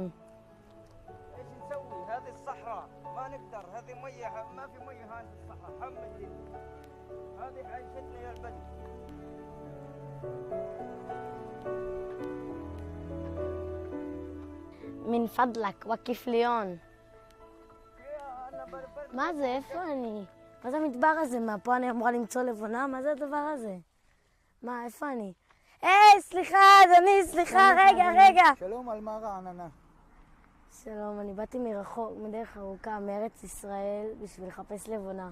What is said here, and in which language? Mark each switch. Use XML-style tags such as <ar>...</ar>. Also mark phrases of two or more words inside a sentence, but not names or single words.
<ar>ايش نسوي؟ هذه الصحراء ما نقدر، هذه مية ما في مية هاي في الصحراء، حم الدنيا. هذه عيشتنا يا البدو. من فضلك وقف لي هون.</ar> <he>מה זה? איפה אני? מה זה המדבר הזה? מה, פה אני אמורה למצוא לבונה? מה זה הדבר הזה? מה, איפה אני? סליחה, אדוני, סליחה, רגע. שלום, על מה רעננה? שלום, אני באתי מרחוק, מדרך ארוכה, מארץ ישראל, בשביל לחפש לבונה.</he>